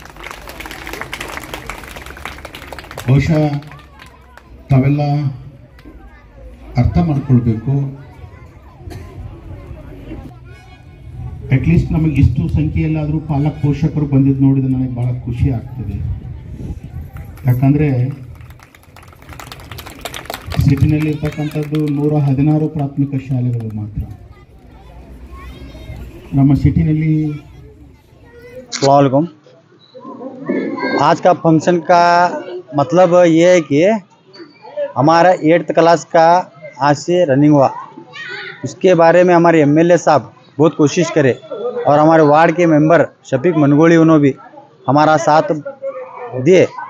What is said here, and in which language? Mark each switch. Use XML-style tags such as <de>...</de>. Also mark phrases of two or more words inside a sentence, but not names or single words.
<kn>ಬಹುಶಃ ತಾವೆಲ್ಲ ಅರ್ಥ ಮಾಡ್ಕೊಳ್ಬೇಕು, ಅಟ್ಲೀಸ್ಟ್ ನಮಗೆ ಇಷ್ಟು ಸಂಖ್ಯೆಯಲ್ಲಾದರೂ ಪಾಲಕ ಪೋಷಕರು ಬಂದಿದ್ದು ನೋಡಿದ್ರೆ ನನಗೆ ಭಾಳ ಖುಷಿ ಆಗ್ತದೆ. ಯಾಕಂದರೆ ಸಿಟಿನಲ್ಲಿ ಇರ್ತಕ್ಕಂಥದ್ದು 116 ಪ್ರಾಥಮಿಕ ಶಾಲೆಗಳು ಮಾತ್ರ. ನಮ್ಮ ಸಿಟಿನಲ್ಲಿ</kn> <hi>अस्सलामुअलैकुम। आज का फंक्शन का मतलब ये है कि हमारा 8th क्लास का आज से रनिंग हुआ। उसके बारे में हमारे MLA साहब बहुत कोशिश करे और हमारे वार्ड के मेंबर शफीक मनगोली उन्होंने भी हमारा साथ दिए।</hi>